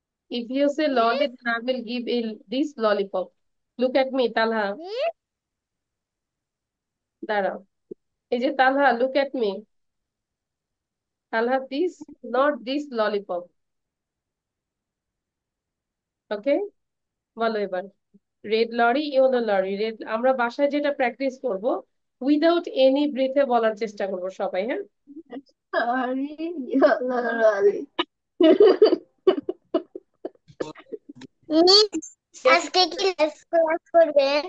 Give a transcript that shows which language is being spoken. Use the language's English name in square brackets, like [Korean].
[English] If you say lolly, then I will give this lollipop. Look at me, Talha. [Bangla] দাঁড়াও, এই যে তালহা, [English] look at me. Talha, this, not this lollipop. Okay, [Bangla] বলো এবার। [English] Red lorry yellow lorry. [Bangla] Red, আমরা বাসায় যেটা প্র্যাকটিস করব, [English] without any ব্রেথে [Bangla] বলার চেষ্টা করব সবাই, হ্যাঁ? মিস আজকে কি লাইভ ক্লাস করবে?